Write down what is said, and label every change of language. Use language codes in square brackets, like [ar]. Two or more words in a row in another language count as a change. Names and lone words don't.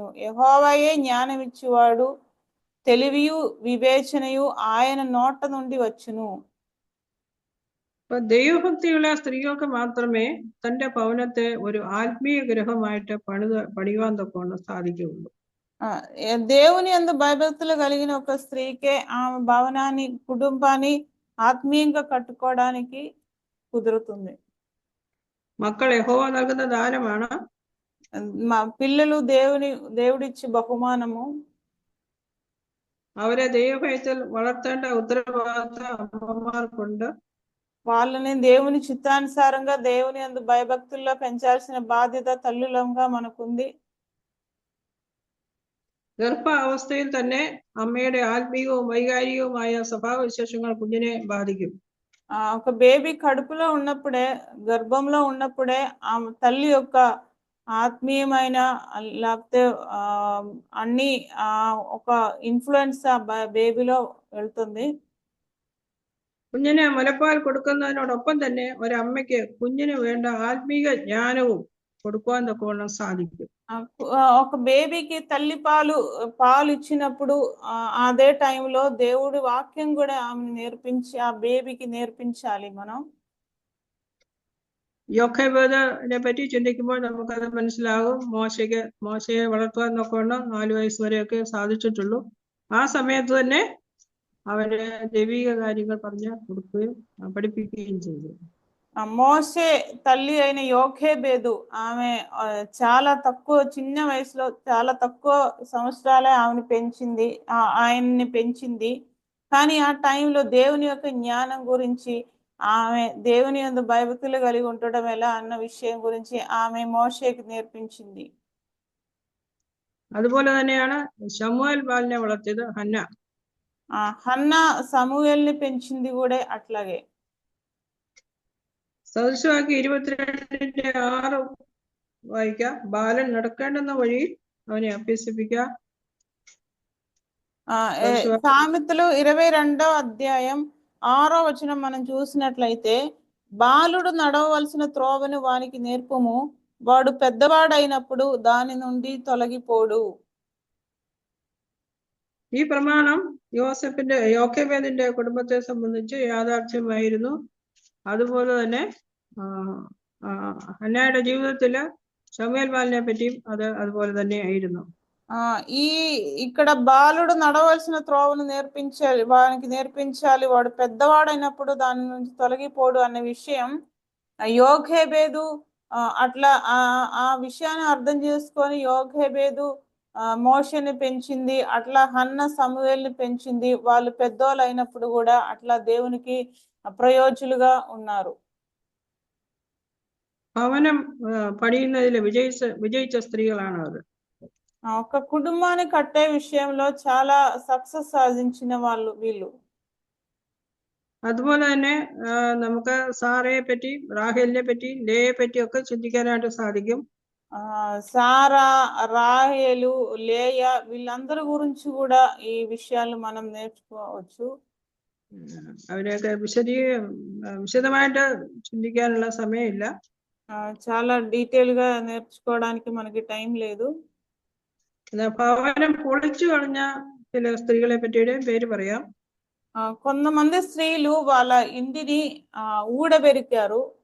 [te] యెహోవాయే జ్ఞానమిచ్చువాడు, తెలివియు వివేచనయు ఆయన నోట నుండి వచ్చును. [ml] ദൈവഭക്തിയുള്ള സ്ത്രീകൾക്ക് മാത്രമേ തന്റെ ഭവനത്തെ ഒരു ആത്മീയ ഗൃഹമായിട്ട് പണിയുവാൻ തക്കവണ്ണം സാധിക്കുകയുള്ളൂ. [te] దేవుని యందు భయభక్తులు కలిగిన ఒక స్త్రీకే ఆమె భవనాన్ని, కుటుంబాన్ని ఆత్మీయంగా కట్టుకోవడానికి కుదురుతుంది. [ml] മക്കൾ യഹോവ നൽകുന്ന ദാനമാണ്. [te] పిల్లలు దేవుడిచ్చి బహుమానము. [ml] അവരെ ദൈവഭയത്തിൽ വളർത്തേണ്ട ഉത്തരവാദിത്വം അമ്മമാർക്കുണ്ട്. [te] వాళ్ళని దేవుని చిత్తానుసారంగా దేవుని యందు భయభక్తుల్లో పెంచాల్సిన బాధ్యత తల్లులంగా మనకుంది. [ml] ഗർഭാവസ്ഥയിൽ തന്നെ അമ്മയുടെ ആത്മീയവും വൈകാരികവുമായ സ്വഭാവവിശേഷങ്ങൾ കുഞ്ഞിനെ ബാധിക്കും. [te] ఒక బేబీ కడుపులో ఉన్నప్పుడే, గర్భంలో ఉన్నప్పుడే ఆ తల్లి యొక్క ఆత్మీయమైన లేకపోతే అన్ని ఒక ఇన్ఫ్లుయెన్స్ ఆ బేబీలో వెళ్తుంది. [ml] കുഞ്ഞിന് മുലപ്പാൽ കൊടുക്കുന്നതിനോടൊപ്പം തന്നെ ഒരമ്മയ്ക്ക് കുഞ്ഞിന് വേണ്ട ആത്മീയ ജ്ഞാനവും കൊടുക്കുവാൻ തക്കവണ്ണം സാധിക്കും. [te] ఒక బేబీకి తల్లి పాలు ఇచ్చినప్పుడు అదే టైంలో దేవుడి వాక్యం కూడా ఆమెను నేర్పించి ఆ బేబీకి నేర్పించాలి మనం. [ml] യോഖേബേദിനെ പറ്റി ചിന്തിക്കുമ്പോൾ നമുക്കത് മനസ്സിലാകും. മോശയെ വളർത്തുവാൻ തക്കവണ്ണം 4 വയസ്സ് വരെയൊക്കെ സാധിച്ചിട്ടുള്ളൂ. ആ സമയത്ത് തന്നെ അവര് ദൈവിക കാര്യങ്ങൾ പറഞ്ഞു കൊടുക്കുകയും പഠിപ്പിക്കുകയും ചെയ്തു. [te] మోషే తల్లి అయిన యోఖేబేదు ఆమె చాలా తక్కువ చిన్న వయసులో చాలా తక్కువ సంవత్సరాలే ఆయన్ని పెంచింది. కానీ ఆ టైంలో దేవుని యొక్క జ్ఞానం గురించి, ఆమె దేవుని యందు భయభక్తులు కలిగి ఉండడం ఎలా అన్న విషయం గురించి ఆమె మోషేకి నేర్పించింది. [ml] അതുപോലെ തന്നെയാണ് ശമൂവേൽ ബാലിനെ വളർത്തിയത് ഹന്ന. [te] హన్న సమూయేల్ని పెంచింది కూడా అట్లాగే. [ml] സദൃശവാക്യം 22:6 വായിക്കാം. ബാലൻ നടക്കേണ്ടുന്ന വഴി അവനെ അഭ്യസിപ്പിക്കുക. [te] సామెతలు 22వ అధ్యాయం 6వ వచనం మనం చూసినట్లయితే, బాలుడు నడవవలసిన త్రోవను వానికి నేర్పుము, వాడు పెద్దవాడైనప్పుడు దాని నుండి తొలగిపోడు. [ml] ഈ പ്രമാണം യോഖേബേദിന്റെ കുടുംബത്തെ സംബന്ധിച്ച് യാഥാർത്ഥ്യമായിരുന്നു. അതുപോലെ തന്നെ ഹന്നയുടെ ജീവിതത്തില് ശമൂവേൽ ബാലിനെ പറ്റിയും അതുപോലെ തന്നെ ആയിരുന്നു. [te] ఇక్కడ బాలుడు నడవలసిన త్రోవను వానికి నేర్పించాలి, వాడు పెద్దవాడైనప్పుడు దాని నుంచి తొలగిపోడు అనే విషయం యోఖేబేదు అట్లా ఆ విషయాన్ని అర్థం చేసుకొని యోఖేబేదు మోషేని పెంచింది. అట్లా హన్న సమూయేల్ని పెంచింది. వాళ్ళు పెద్దోళ్ళు అయినప్పుడు కూడా అట్లా దేవునికి ప్రయోజులుగా ఉన్నారు. [ml] ഭവനം പണിയുന്നതിൽ വിജയിച്ച സ്ത്രീകളാണ് അവർ. [te] ఒక కుటుంబాన్ని కట్టే విషయంలో చాలా సక్సెస్ సాధించిన వాళ్ళు వీళ్ళు. [ml] അതുപോലെ തന്നെ നമുക്ക് സാറയെ പറ്റി, റാഹേലിനെ പറ്റി, ലേയെ പറ്റി ഒക്കെ ചിന്തിക്കാനായിട്ട് സാധിക്കും. [te] సారా, రాహేలు, లేయ వీళ్ళందరి గురించి కూడా ఈ విషయాలు మనం నేర్చుకోవచ్చు. [ml] അവരെയൊക്കെ വിശദമായിട്ട് ചിന്തിക്കാനുള്ള സമയമില്ല. [te] చాలా డీటెయిల్ గా నేర్చుకోవడానికి మనకి టైం లేదు. [ml] ഭവനം പൊളിച്ചു കളഞ്ഞ ചില സ്ത്രീകളെ പറ്റിയുടെ പേര് പറയാം. [te] కొంతమంది స్త్రీలు వాళ్ళ ఇంటిని ఊడబెరికారు.